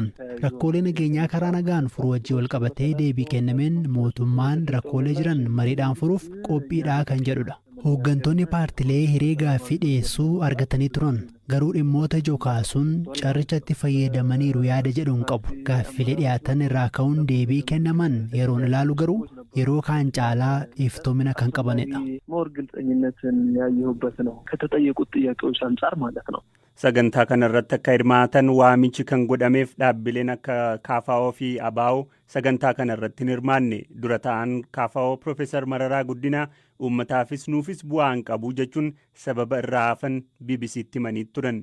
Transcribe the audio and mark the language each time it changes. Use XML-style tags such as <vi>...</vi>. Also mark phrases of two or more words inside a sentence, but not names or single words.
<om>Rakkoolee nageenyaa karaa nagaan furuu wajjin walqabatee deebii kennameen mootummaan rakkoolee jiran mariidhaan furuuf qophiidhaa kan jedhudha. Hooggantoonni paartilee hiree gaaffii dhiyeessuu argatanii turan. Garuu dhimmoota ijoo kaasuun carrichatti fayyadamaniiru yaada jedhuun qabu. Gaaffilee dhiyaatan irraa ka'uun deebii kennaman yeroon ilaalu garuu yeroo kaan caalaa iftoomina kan qabanidha.</om> <am>ሞር ግልጽኝነትን ያየሁበት ነው ከተጠየቁት ጥያቄዎች አንፃር ማለት ነው።</am> <om>Sagantaa kanarratti akka hirmaatan waamichi kan godhameef dhaabbileen akka KFO fi ABO sagantaa kanarratti hin hirmaanne. Dura taa'aan KFO Profeesar Mararaa Guddinaa uummataafis nuufis bu'aan qabu jechuun sababa irraa hafan BBC'tti himanii turan.</om>